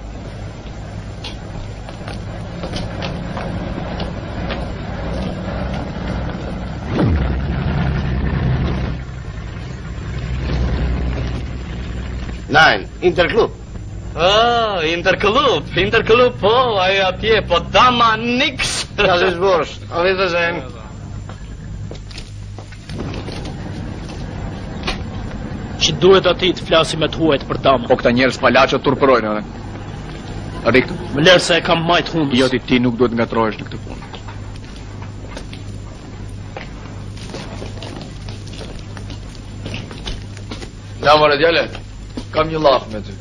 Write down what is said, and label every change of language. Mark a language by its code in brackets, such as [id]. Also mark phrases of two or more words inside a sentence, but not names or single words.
[de] Nein, Interklub. [sq] Ah, Interklub, po, ajo atje, po dama niks. [de] Das ist Wurst. Auf Wiedersehen. [sq] Që duhet ati të flasi me të huajt për dama. Po këta njerëz palaqët turpërojnë edhe. Rik, Më lërë se e kam majtë hundës. jo ti nuk duhet ngatrohesh në këtë punë. Ja, more djale, kam një llaf me ty.